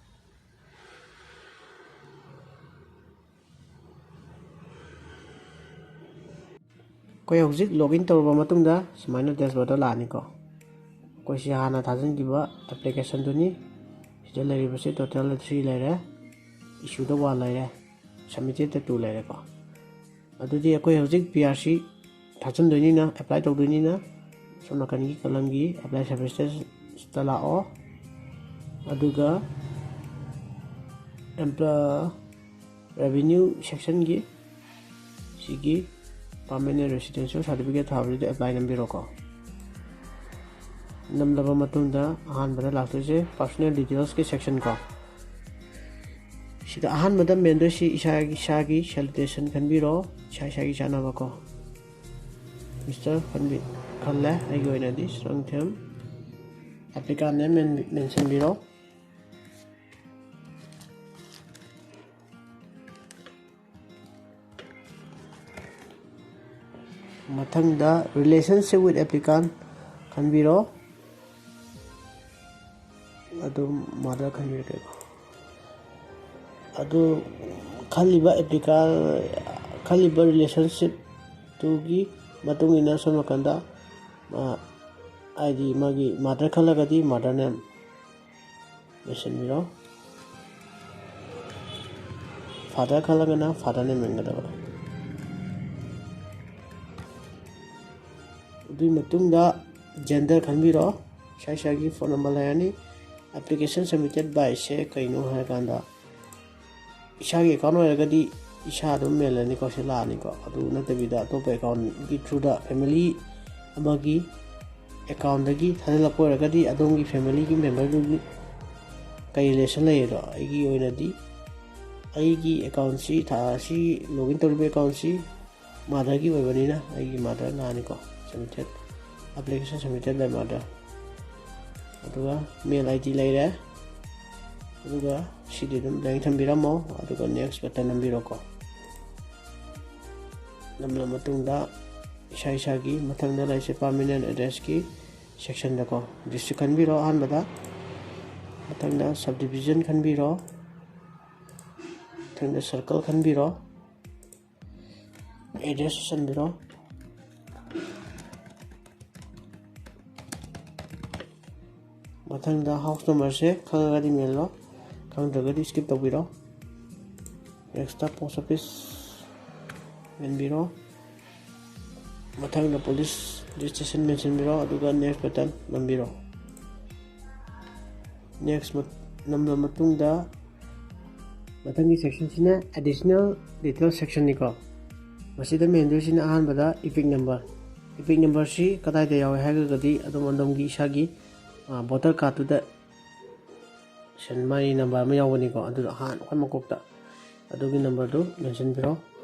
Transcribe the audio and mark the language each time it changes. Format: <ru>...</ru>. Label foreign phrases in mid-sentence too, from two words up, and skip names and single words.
<mni>koi hauji login tawrba matungda sumaina dashboard laani ko koi si hana thajingiba application duni sida leribase total 3 lere issue da 1 lere submitted da 2 lere ko adudi koi hauji PRC thajindoni na apply tawdoni na somna kangi kalamgi</mni> <en>apply services</en> <mni>stala o aduga</mni> <en>revenue section</en> <mni>gi sigi</mni> <en>permanent residential certificate</en> <mni>thabri apply nambiro ko namlaba matungda ahanbada laktose</mni> <en>personal details</en> <mni>ki section ko sida ahanbada mendo si isagi salutation khanbiro isagi chanaba ko Mr. Khalle aigi oina di strongthem</mni> <en>applicant name mention</en> <mni>biro mathangda</mni> <en>relationship with applicant</en> <mni>khanbiro adu mother khanbiro ke adu khaliba applicant khaliba relationship tugi matungina somakanda ID magi mother khalagadi</mni> <en>mother name mention</en> <mni>biro father khalagana</mni> <en>father name</en> <mni>mengadaba dui matungda gender khanbiro saisagi</mni> <en>phone number</en> <mni>layani</mni> <en>application submitted by</en> <mni>se kaino haikanda isagi account oiragadi isa dum melani ko silani ko adu natabida top account gi</mni> <en>through the family</en> <mni>amagi account dagi thadala poiragadi adongi family gi member du kai relation layro aigi oinadi aigi account si tha si login tawbe account si mother gi oibanina aigi mother nani ko</mni> <en>submitted application submitted by mother</en> <mni>aduga</mni> <en>mail ID</en> <mni>layre aduga sidi dum blank thambiramo aduga</mni> <en>next button</en> <mni>nambiro ko namla matungda isagi mathangda laise</mni> <en>permanent address</en> <mni>ki section da ko district khanbiro anbada mathangda subdivision khanbiro mathangda circle khanbiro address sanbiro mathangda</mni> <en>house number</en> <mni>se khangagadi mello khangdragadi skip tawbiro</mni> <en>next post office</en> <mni>menbiro ꯃꯊꯪꯗ</mni> <en>police registration</en> <mni>ꯃꯦꯟꯁꯤꯟꯕꯤꯔꯣ ꯑꯗꯨꯒ</mni> <en>next button</en> <mni>ꯅꯝꯕꯤꯔꯣ ꯅꯦꯛꯁ ꯅꯝꯕ ꯃꯇꯨꯡꯗ ꯃꯊꯪꯒꯤ ꯁꯦꯛꯁꯟꯁꯤꯅ</mni> <en>additional detail</en> <mni>ꯁꯦꯛꯁꯟꯅꯤꯀꯣ ꯃꯁꯤꯗ ꯃꯦꯟꯗꯣꯏꯁꯤꯅ ꯑꯍꯥꯟꯕꯗ</mni> <en>EPIC numbersi</en> <mni>ꯀꯗꯥꯏꯗ ꯌꯥꯎꯋꯦ ꯍꯥꯏꯔꯒꯗꯤ ꯑꯗꯣꯝꯒꯤ ꯏꯁꯥꯒꯤ</mni> <en>voter cardtuda</en> <mni>ꯃꯥꯒꯤ ꯅꯝꯕꯔ ꯑꯃ ꯌꯥꯎꯒꯅꯤꯀꯣ ꯑꯗꯨꯗ ꯈ꯭ꯋꯥꯏ ꯃꯀꯣꯛꯇ ꯑꯗꯨꯒꯤ ꯅꯝꯕꯔꯗꯨ ꯃꯦꯟꯁꯤꯟꯕꯤꯔꯣ</mni>